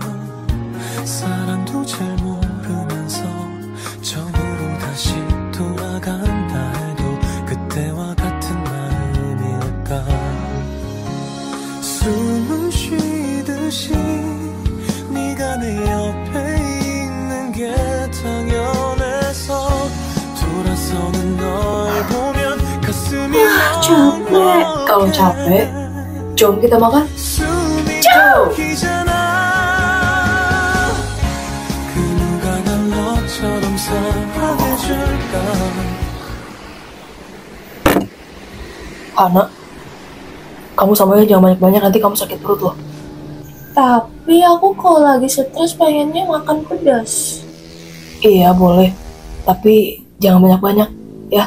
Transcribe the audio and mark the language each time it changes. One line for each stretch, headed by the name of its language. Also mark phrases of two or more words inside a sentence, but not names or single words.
Korean: 사랑도 잘 모르면서 처음으로 다시 돌아간다 해도 그때와 같은 마음일까? 숨을 쉬듯이 네가 내 옆에 있는 게 당연해서 돌아서는 널 보면 가슴이
Indonesian: capek. Kalau capek, jom kita makan. Ciao.
Korean: 그 누가 날 너처럼 사랑해줄까?
Indonesian: Hana, kamu samanya jangan banyak-banyak, nanti kamu sakit perut loh. Tapi aku kalau lagi stres pengennya makan pedas. Iya boleh, tapi jangan banyak-banyak ya.